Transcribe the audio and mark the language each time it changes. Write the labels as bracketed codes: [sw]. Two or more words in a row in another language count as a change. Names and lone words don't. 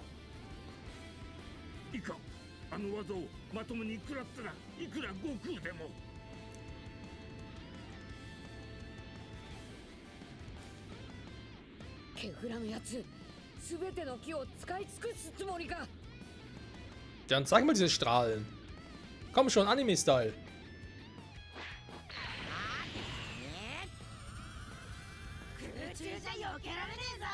[ja] いかん、あの技をまともに食らったらいくら悟空でも。ケフラのやつ、すべての木を使い尽くすつもりか。 [de] Dann zeig mal diese Strahlen. Komm schon, Anime-Style. [ja] 空中じゃ避けられねえぞ。